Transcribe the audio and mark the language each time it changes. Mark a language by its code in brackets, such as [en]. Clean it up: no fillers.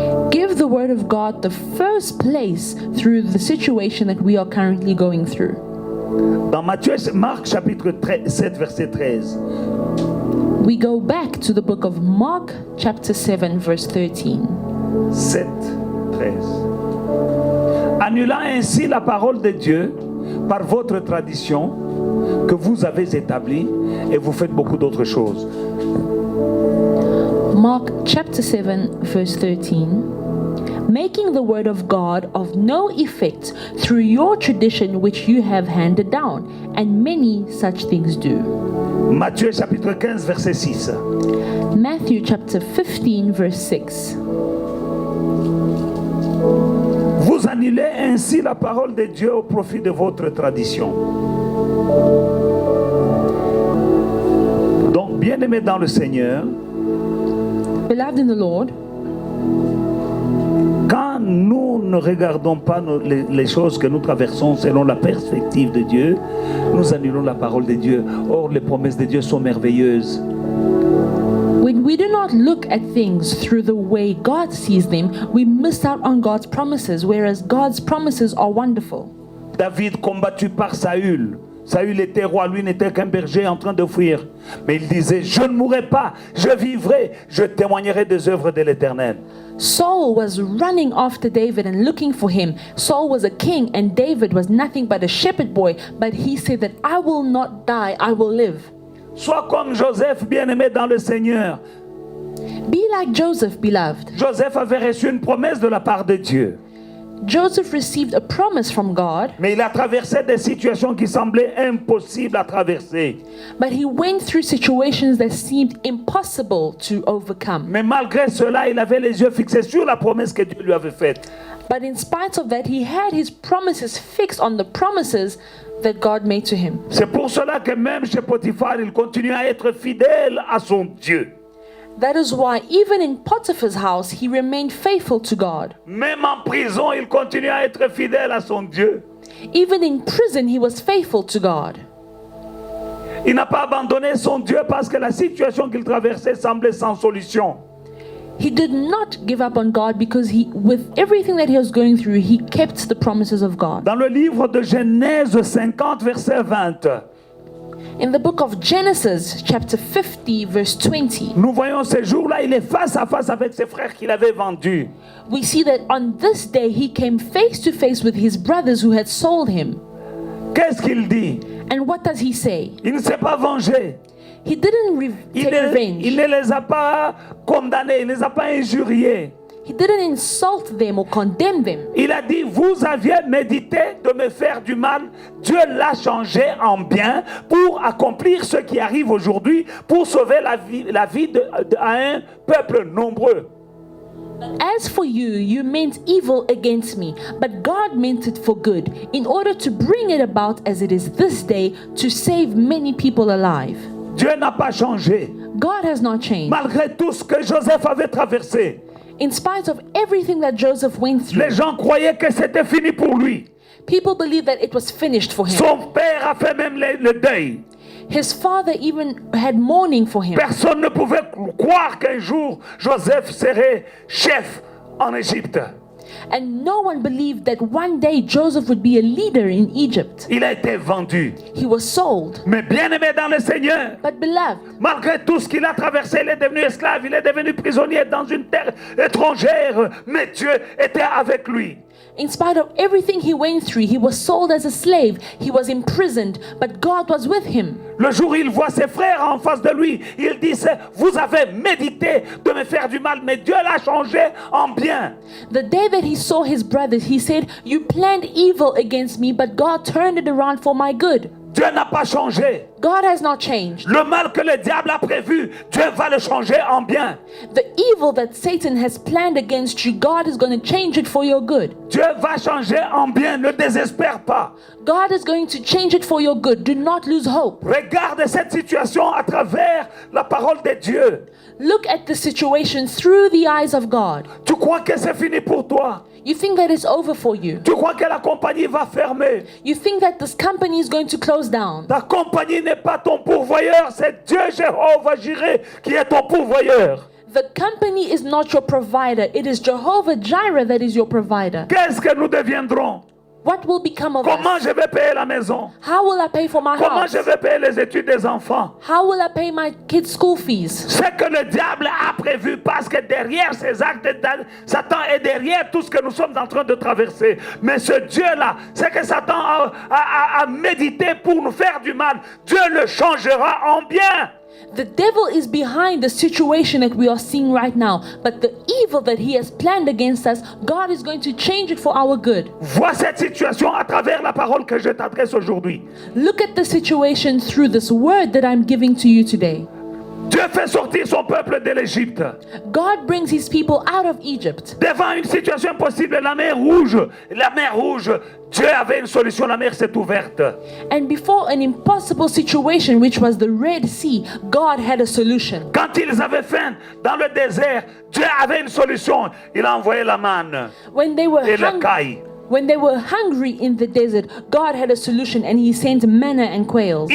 [en] Give the word of God the first place through the situation that we are currently going through. [fr] Dans Marc chapitre 7 verset 13. [en] We go back to the book of Mark chapter 7 verse 13. 7, 13. [fr] Annulant ainsi la parole de Dieu par votre tradition que vous avez établie et vous faites beaucoup d'autres choses. [en] Mark chapter 7 verse 13. Making the word of God of no effect through your tradition which you have handed down, and many such things do. [fr] Matthieu chapitre 15 verset 6. [en] Matthew chapter 15 verse 6. [fr] Vous annulez ainsi la parole de Dieu au profit de votre tradition. Donc, bien-aimés dans le Seigneur, [en] Beloved in the Lord, [fr] quand nous ne regardons pas les choses que nous traversons selon la perspective de Dieu, nous annulons la parole de Dieu. Or, les promesses de Dieu sont merveilleuses. [en] when we do not look at things through the way God sees them, we miss out on God's promises, whereas God's promises are wonderful. [fr] David combattu par Saül. Saül était roi, lui n'était qu'un berger en train de fuir. Mais il disait, je ne mourrai pas, je vivrai, je témoignerai des œuvres de l'Éternel. [en] Saul was running after David and looking for him. Saul was a king and David was nothing but a shepherd boy, but he said that I will not die, I will live. [fr] Sois comme Joseph, bien-aimé dans le Seigneur. [en] Be like Joseph, beloved. [fr] Joseph avait reçu une promesse de la part de Dieu. [en] Joseph received a promise from God, [fr] Mais il a traversé des situations qui semblaient impossibles à traverser. [en] but he went through situations that seemed impossible to overcome. [fr] Mais malgré cela, il avait les yeux fixés sur la promesse que Dieu lui avait faite. [en] But in spite of that, he had his promises fixed on the promises that God made to him. [fr] C'est pour cela que même chez Potiphar, il continue à être fidèle à son Dieu. [en] That is why even in Potiphar's house, he remained faithful to God. [fr] Même en prison, il continue à être fidèle à son Dieu. [en] Even in prison, he was faithful to God. [fr] Il n'a pas abandonné son Dieu parce que la situation qu'il traversait semblait sans solution. [en] He did not give up on God because with everything that he was going through, he kept the promises of God. [fr] Dans le livre de Genèse 50, verset 20, [en] In the book of Genesis, chapter 50, verse 20, [fr] nous voyons ce jour-là, il est face à face avec ses frères qu'il avait vendus. [en] we see that on this day he came face to face with his brothers who had sold him. [fr] Qu'est-ce qu'il dit? [en] And what does he say? [fr] Il ne s'est pas vengé. [en] He didn't take revenge. [fr] Il ne les a pas condamnés, il ne les a pas injuriés. [en] He didn't insult them or condemn them. [fr] Il a dit, vous aviez médité de me faire du mal. Dieu l'a changé en bien pour accomplir ce qui arrive aujourd'hui, pour sauver la vie à un peuple nombreux. [en] As for you, you meant evil against me, but God meant it for good, in order to bring it about as it is this day, to save many people alive. [fr] Dieu n'a pas changé. [en] God has not changed. [fr] Malgré tout ce que Joseph avait traversé, [en] In spite of everything that Joseph went through, [fr] les gens croyaient que c'était fini pour lui. [en] people believed that it was finished for him. [fr] Son père a fait même le deuil. [en] His father even had mourning for him. [fr] Personne ne pouvait croire qu'un jour Joseph serait chef en Égypte. [en] And no one believed that one day Joseph would be a leader in Egypt. [fr] Il a été vendu. [en] He was sold. [fr] Mais bien aimé dans le Seigneur, [en] But beloved, [fr] malgré tout ce qu'il a traversé, il est devenu esclave, il est devenu prisonnier dans une terre étrangère. Mais Dieu était avec lui. [en] in spite of everything he went through, he was sold as a slave. He was imprisoned, but God was with him. [fr] Le jour où il voit ses frères en face de lui, il dit, vous avez médité de me faire du mal, mais Dieu l'a changé en bien. [en] The day that he saw his brothers, he said, "You planned evil against me, but God turned it around for my good." [fr] Dieu n'a pas changé. [en] God has not changed. [fr] Le mal que le diable a prévu, Dieu va le changer en bien. [en] The evil that Satan has planned against you, God is going to change it for your good. [fr] Dieu va changer en bien, ne désespère pas. [en] God is going to change it for your good. Do not lose hope. [fr] Regarde cette situation à travers la parole de Dieu. [en] Look at the situation through the eyes of God. [fr] Tu crois que c'est fini pour toi? [en] You think that it's over for you. [fr] Tu crois que la compagnie va fermer? [en] You think that this company is going to close down. [fr] Ta compagnie n'est pas ton pourvoyeur, c'est Dieu Jéhovah Jireh qui est ton pourvoyeur. [en] The company is not your provider. It is Jehovah Jireh that is your provider. [fr] Qu'est-ce que nous deviendrons? [en] What will become of [fr] Comment [en] us? [fr] je vais payer la maison? [en] How will I pay for my [fr] Comment [en] house? [fr] je vais payer les études des enfants? [en] How will I pay my kids' school fees? [fr] Ce que le diable a prévu, parce que derrière ces actes, Satan est derrière tout ce que nous sommes en train de traverser. Mais ce Dieu-là, c'est que Satan a médité pour nous faire du mal. Dieu le changera en bien. [en] The devil is behind the situation that we are seeing right now. But the evil that he has planned against us, God is going to change it for our good. [fr] Vois cette situation à travers la parole que je t'adresse aujourd'hui. [en] Look at the situation through this word that I'm giving to you today. [fr] Dieu fait sortir son peuple de l'Égypte. [en] God brings his people out of Egypt. [fr] Devant une situation impossible, la mer Rouge, Dieu avait une solution, la mer s'est ouverte. [en] And before an impossible situation, which was the Red Sea, God had a solution. [fr] Quand ils avaient faim dans le désert, Dieu avait une solution. Il a envoyé la manne [en] When they were [fr] et le caille. [en] When they were hungry in the desert, God had a solution and he sent manna and quails.